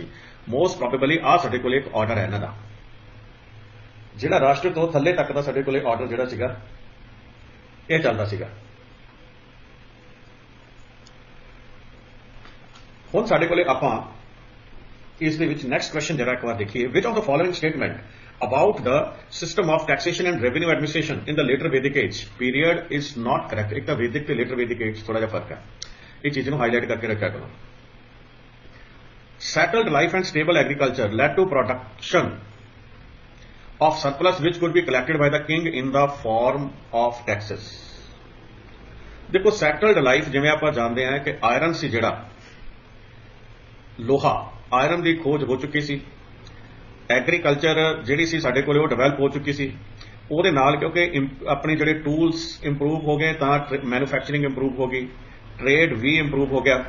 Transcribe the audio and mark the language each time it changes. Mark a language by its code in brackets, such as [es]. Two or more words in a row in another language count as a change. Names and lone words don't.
[en] most probably [pa] ਆ ਸਾਡੇ ਕੋਲੇ ਇੱਕ ਆਰਡਰ ਹੈ ਇਹਨਾਂ ਦਾ, ਜਿਹੜਾ ਰਾਸ਼ਟਰ ਤੋਂ ਥੱਲੇ ਤੱਕ ਦਾ ਸਾਡੇ ਕੋਲੇ ਆਰਡਰ ਜਿਹੜਾ ਸੀਗਾ ਇਹ ਚੱਲਦਾ ਸੀਗਾ। ਹੁਣ ਸਾਡੇ ਕੋਲੇ ਆਪਾਂ ਇਸ ਦੇ ਵਿੱਚ [en] next question [pa] ਜਿਹੜਾ ਇੱਕ ਵਾਰ ਦੇਖੀਏ। [en] which of the following statement about the system of taxation and revenue administration in the later Vedic age period is not correct। [hi] एक तो वैदिक [pa] ਤੇ [en] later Vedic age [pa] ਥੋੜਾ ਜਿਹਾ ਫਰਕ ਹੈ, ਇਹ ਚੀਜ਼ ਨੂੰ ਹਾਈਲਾਈਟ ਕਰਕੇ ਰੱਖਿਆ ਕਰੋ। [en] Settled life and stable agriculture led to production of surplus which could be collected by the king in the form of taxes। [pa] ਦੇਖੋ [en] settled life [pa] ਜਿਵੇਂ ਆਪਾਂ ਜਾਣਦੇ ਹਾਂ ਕਿ ਆਇਰਨ ਸੀ, ਜਿਹੜਾ ਲੋਹਾ ਆਇਰਨ ਦੀ ਖੋਜ ਹੋ ਚੁੱਕੀ ਸੀ। ਐਗਰੀਕਲਚਰ ਜਿਹੜੀ ਸੀ ਸਾਡੇ ਕੋਲ ਉਹ ਡਿਵੈਲਪ ਹੋ ਚੁੱਕੀ ਸੀ। ਉਹਦੇ ਨਾਲ ਕਿਉਂਕਿ ਆਪਣੇ ਜਿਹੜੇ ਟੂਲਸ ਇੰਪਰੂਵ ਹੋ ਗਏ ਤਾਂ ਮੈਨੂਫੈਕਚਰਿੰਗ ਇੰਪਰੂਵ ਹੋ ਗਈ, ਟ੍ਰੇਡ ਵੀ ਇੰਪਰੂਵ ਹੋ ਗਿਆ।